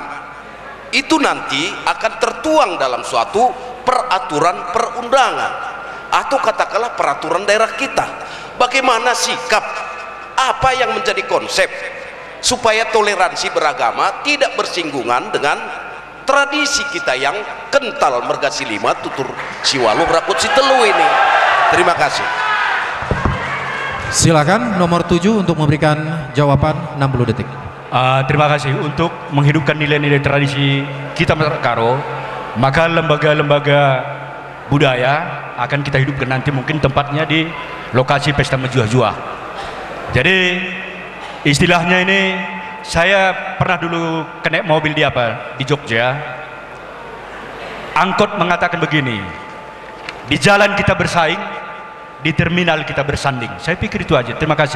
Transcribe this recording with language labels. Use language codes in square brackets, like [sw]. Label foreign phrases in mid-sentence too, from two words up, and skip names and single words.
[id] Itu nanti akan tertuang dalam suatu peraturan perundangan atau katakanlah peraturan daerah kita. Bagaimana sikap, apa yang menjadi konsep supaya toleransi beragama tidak bersinggungan dengan tradisi kita yang kental [btx] mergasi 5 tutur siwalu berakut si telu [id] ini. Terima kasih. Silakan nomor 7 untuk memberikan jawaban 60 detik. Terima kasih. Untuk menghidupkan nilai-nilai tradisi kita masyarakat Karo, maka lembaga-lembaga budaya akan kita hidupkan nanti, mungkin tempatnya di lokasi pesta menjuah-juah. Jadi istilahnya ini, saya pernah dulu kena mobil di Jogja. Angkot mengatakan begini, di jalan kita bersaing, di terminal kita bersanding. Saya pikir itu aja. Terima kasih.